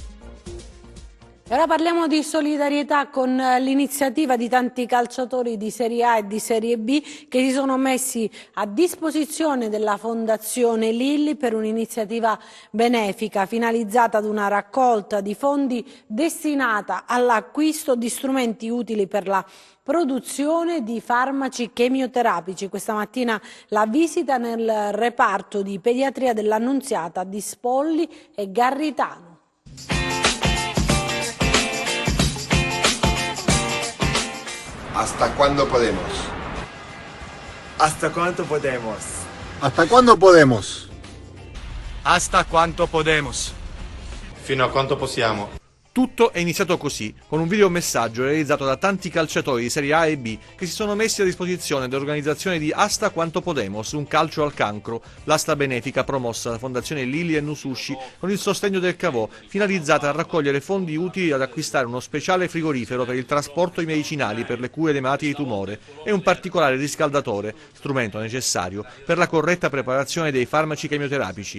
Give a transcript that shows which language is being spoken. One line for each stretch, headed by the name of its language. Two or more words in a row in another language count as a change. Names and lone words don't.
Italian: Ora parliamo di solidarietà con l'iniziativa di tanti calciatori di Serie A e di Serie B che si sono messi a disposizione della Fondazione Lilli per un'iniziativa benefica finalizzata ad una raccolta di fondi destinata all'acquisto di strumenti utili per la produzione di farmaci chemioterapici. Questa mattina la visita nel reparto di pediatria dell'Annunziata di Spolli e Garritano.
Spanish: ¿Hasta cuándo podemos? ¿Hasta cuánto podemos? ¿Hasta cuándo podemos? ¿Hasta cuánto podemos?
Italian: Fino a quanto possiamo. Tutto è iniziato così, con un videomessaggio realizzato da tanti calciatori di Serie A e B che si sono messi a disposizione dell'organizzazione di Hasta Quanto Podemos, un calcio al cancro, l'asta benefica promossa dalla Fondazione Lilli e Nusushi con il sostegno del Cavò, finalizzata a raccogliere fondi utili ad acquistare uno speciale frigorifero per il trasporto di medicinali per le cure dei malati di tumore e un particolare riscaldatore, strumento necessario per la corretta preparazione dei farmaci chemioterapici.